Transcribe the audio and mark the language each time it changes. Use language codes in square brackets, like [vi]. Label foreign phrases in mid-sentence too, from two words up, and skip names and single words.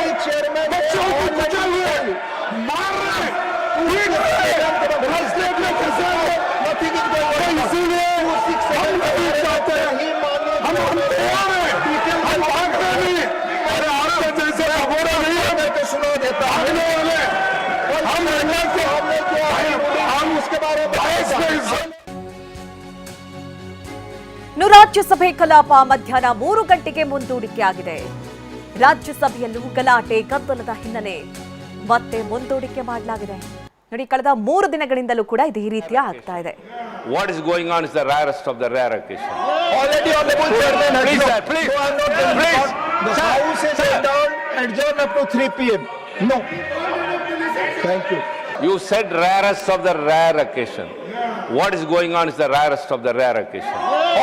[hi] बच्चों को कुचल रहे, मार रहे, पीट रहे, राजनीति में फंसे हैं। इसीलिए हम नहीं चाहते, हम तैयार हैं, हम भागते नहीं। अरे आपके जैसे भगोड़ा नहीं है भागने वाले। हम हम उसके बारे में [kn] ರಾಜ್ಯಸಭೆ ಕಲಾಪ ಮಧ್ಯಾಹ್ನ 3 ಗಂಟೆಗೆ ಮುಂದೂಡಿಕೆಯಾಗಿದೆ. ರಾಜ್ಯಸಭೆಯಲ್ಲೂ ಗಲಾಟೆ ಗದ್ದಲದ ಹಿನ್ನೆಲೆ ಮತ್ತೆ ಮುಂದೂಡಿಕೆ ಮಾಡಲಾಗಿದೆ. ನೋಡಿ, ಕಳೆದ 3 ದಿನಗಳಿಂದಲೂ ಕೂಡ ಇದು ಈ ರೀತಿಯ ಆಗ್ತಾ ಇದೆ. [en] What is going on is the rarest of the rare occasion. already honorable chairman, Please, sir, please. No, I'm not going to Please. talk. The house is adjourned up to 3 p.m. No. Thank you. You said rarest of the rare occasion. What is going on is the rarest of the rare occasion.